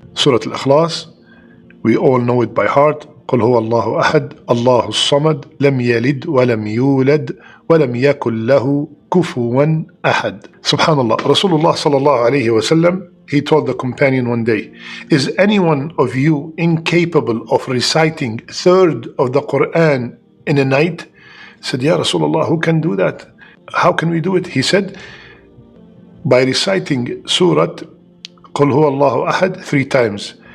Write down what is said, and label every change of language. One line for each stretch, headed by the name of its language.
English: Surah Al-Ikhlas, we all know it by heart.
Arabic: قل هو الله أحد الله الصمد لم يلد ولم يولد ولم يكن له كفوا أحد.
English: Subhanallah, Rasulullah sallallahu alayhi wasallam, he told the companion one day, is anyone of you incapable of reciting a third of the Quran in a night? He said, Ya Rasulullah, who can do that? How can we do it? He said, by reciting Surah
Arabic: قل هو الله أحد
English: 3 times.